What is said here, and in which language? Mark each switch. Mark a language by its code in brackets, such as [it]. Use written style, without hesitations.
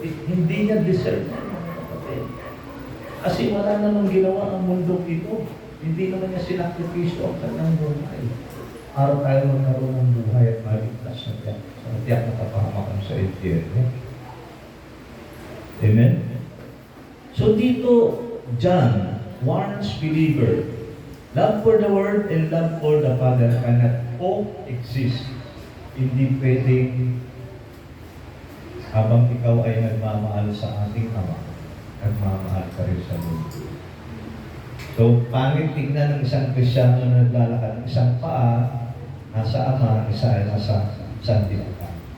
[tl] Hindi niya deserve na, mga kapatid. Kasi wala namang ginawa ang mundo ito. Hindi naman niya sinakripisyo ang kanyang buhay. Para tayo magkaroon ng buhay at maligtas sa tiyak na kapahamakan sa impyerno. Amen? [en] So dito, John warns believer, love for the Word and love for the Father cannot coexist. [tl] Hindi pwedeng habang ikaw ay nagmamahal sa ating Ama, nagmamahal ka rin sa mundo. So, pangit tignan ng isang Kristyano na naglalakad, isang paa, nasa Ama, isa ay nasa sandilata.